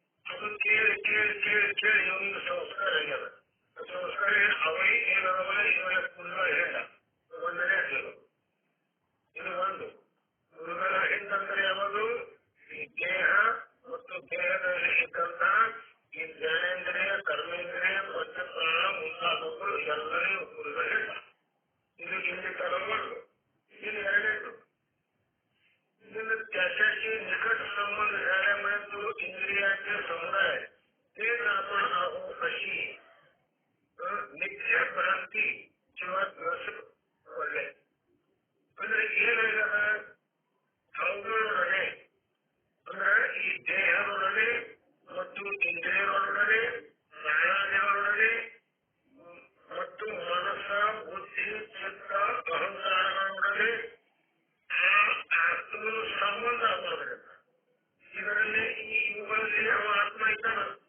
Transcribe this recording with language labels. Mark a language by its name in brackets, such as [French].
[Kannada] ಅದು ಕೇಳಿ ಕೇಳಿ ಕೇಳಿ ಕೇಳಿ ಇವನಿಗೆ ಸಂಸ್ಕಾರ ಆಗ್ಯದ. ಸಂಸ್ಕಾರ ಅವೈ ಏನದವಲ್ಲ ಇವನ ಕುರುಗಳ ಹೆಂಡ ಒಂದನೇ ಅದು. ಇದು ಒಂದು ಕುರುಗಳ ಹೆಂಡಂದ್ರೆ ಯಾವುದು? ಈ ದೇಹ ಮತ್ತು ದೇಹದಲ್ಲಿ ಇದ್ದಂತ ಈ ಜ್ಞಾನೇಂದ್ರಿಯ, ಕರ್ಮೇಂದ್ರಿಯ, ಪಂಚಪ್ರಾಣ ಮುಂತಾದವುಗಳು ಎಲ್ಲರಿಗೂ ಕುರುಗಳ ಹೆಂಡ. ಇದು ಇಲ್ಲಿ ತರಬಾರ್ದು. ಇಲ್ಲಿ ಎರಡನೇದು, ಇದನ್ನು [Marathi] त्याच्याशी निकट संबंध झाल्यामुळे तो इंद्रियाचे समुदाय तेच आपण आहोत अशी नित्य भ्रांती किंवा द्वेष पडले. [Kannada] ಅಂದ್ರೆ ಏನಾಗದ, ಅವುಗಳೊಡನೆ ಅಂದ್ರೆ ಈ ದೇಹದೊಡನೆ ಮತ್ತು ಇಂದ್ರಿಯಗಳೊಡನೆ, ಪ್ರಾಣಾದಿಗಳೊಡನೆ ಮತ್ತು ಮನಸ್ಸ, ಬುದ್ಧಿ, ಚಿತ್ತ, ಅಹಂಕಾರಗಳೊಡನೆ ಆ ಆತ್ಮನ ಸಂಬಂಧ ಮಾಡೋದ್ರಿಂದ ಇದರಲ್ಲಿ ಇವುಗಳಲ್ಲಿ ಅವ ಆತ್ಮ ಇದ್ದಾನ.